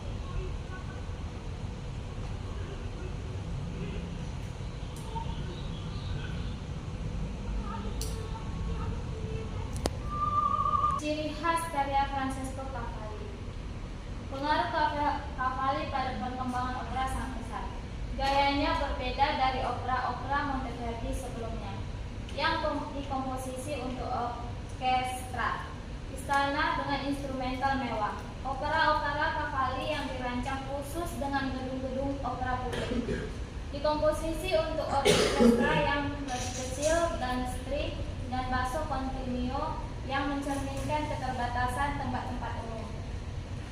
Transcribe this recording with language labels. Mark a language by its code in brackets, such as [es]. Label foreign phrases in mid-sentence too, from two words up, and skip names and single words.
[id] Ciri khas karya Francesco Cavalli. Pengaruh Cavalli pada perkembangan opera sangat besar. Gayanya berbeda dari opera-opera Monteverdi sebelumnya, yang dikomposisi untuk orkestra, istana dengan instrumental mewah. Opera-opera Cavalli yang dirancang khusus dengan gedung-gedung opera publik, dikomposisi untuk orkestra yang lebih kecil dan string dan [it] basso continuo [id] yang mencerminkan keterbatasan tempat-tempat umum.